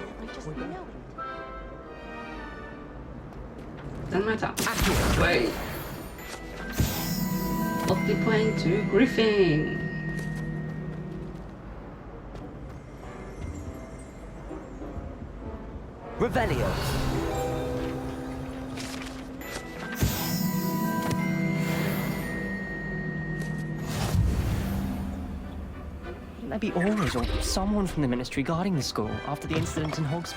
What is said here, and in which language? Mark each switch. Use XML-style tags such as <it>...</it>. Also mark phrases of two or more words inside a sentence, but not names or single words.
<en>I just know it.</en> <no>Den må jeg ta. Wait. 80 poeng til Griffin. Revelio.</no> <en>Maybe Aurors or someone from the Ministry guarding the school after the incident in Hogsmeade.</en>